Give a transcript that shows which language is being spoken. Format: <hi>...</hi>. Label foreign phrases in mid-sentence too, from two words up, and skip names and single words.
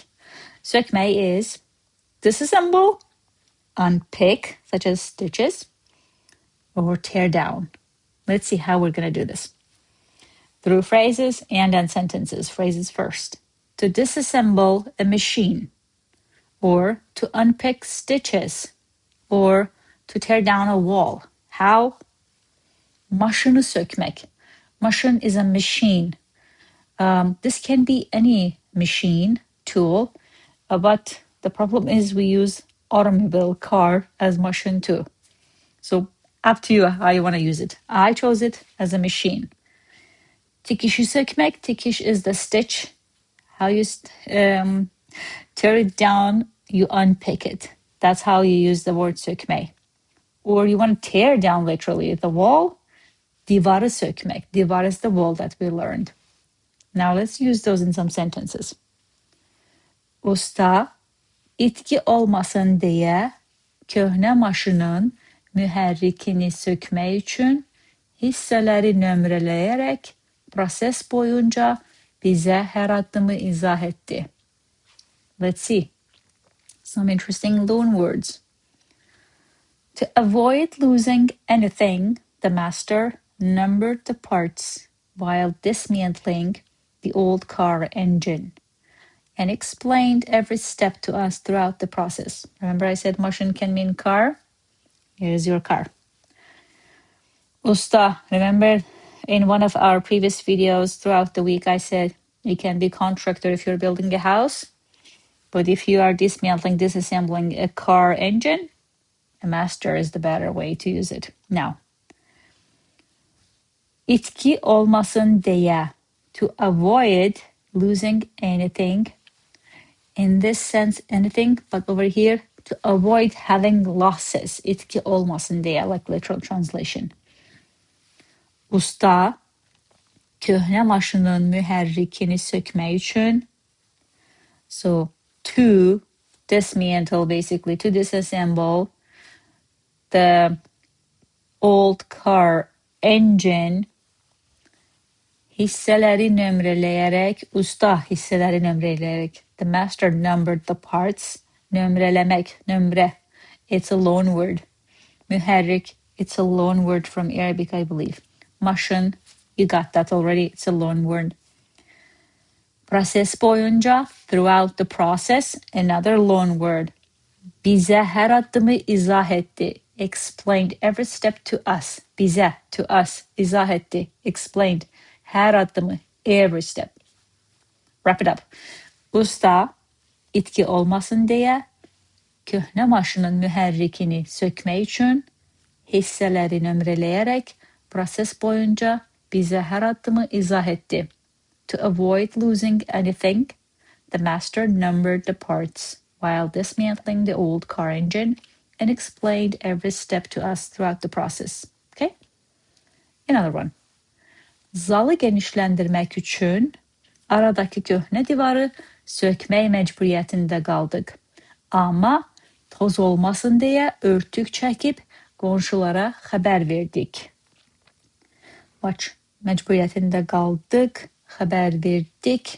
<en>Sökmək is disassemble, unpick, such as stitches, or tear down. Let's see how we're going to do this. Through phrases and then sentences. Phrases first. To disassemble a machine, or to unpick stitches, or to tear down a wall. How?</en> <az>Maşını sökmək.</az> <en>Maşın is a machine. This can be any machine, tool, but the problem is we use automobile, car as maşın too. So up to you how you want to use it. I chose it as a machine.</en> <az>Tikişi sökmək.</az> <en>Tikiş is the stitch. How you tear it down, you unpick it. That's how you use the word sökmək. Or you want to tear down literally the wall.</en> <az>Divarı sökmək.</az> <en>Divar is the wall that we learned. Now let's use those in some sentences.</en> <az>Usta, itki olmasın deyə köhnə maşının mühərrikini sökmək üçün hissələri nömrələyərək proses boyunca bizə hər addımı izah etdi.</az> <en>Let's see. Some interesting loan words. To avoid losing anything, the master numbered the parts while dismantling the old car engine and explained every step to us throughout the process. Remember I said maşın can mean car? Here's your car. Usta, remember in one of our previous videos throughout the week I said you can be contractor if you're building a house, but if you are disassembling a car engine, a master is the better way to use it. Now,</en> <az>itki olmasın deyə,</az> <en>to avoid losing anything. In this sense, anything, but over here, to avoid having losses.</en> <az>İtki olmasın deyə,</az> <en>like literal translation.</en> <az>Usta, köhnə maşının mühərrikini sökmək üçün.</az> <en>So, to dismantle, basically, to disassemble the old car engine,</en> <az>hissələri nömrələyərək, usta hissələri nömrələyərək.</az> <en>The master numbered the parts.</en> <az>Nömrələmək, nömrə.</az> <en>It's a loan word. Mühərrik, it's a loan word from Arabic, I believe. Maşın, you got that already. It's a loan word.</en> <az>Proses boyunca,</az> <en>throughout the process, another loan word.</en> <az>Bizə hər addımı izah etdi.</az> <en>Explained every step to us. Bizə, to us,</en> <az>izah etdi. Explained. Hər addımı,</az> <en>every step. Wrap it up.</en> <az>Usta, itki olmasın deyə, köhnə maşının mühərrikini sökmək üçün hissələri nömrələyərək proses boyunca bizə hər addımı izah etdi.</az> <en>To avoid losing anything, the master numbered the parts while dismantling the old car engine and explained every step to us throughout the process. Okay? Another one.</en> <az>Zalı genişləndirmək üçün aradakı köhnə divarı sökmək məcburiyyətində qaldıq. Amma toz olmasın deyə örtük çəkib qonşulara xəbər verdik. Watch, məcburiyyətində qaldıq, xəbər verdik.</az>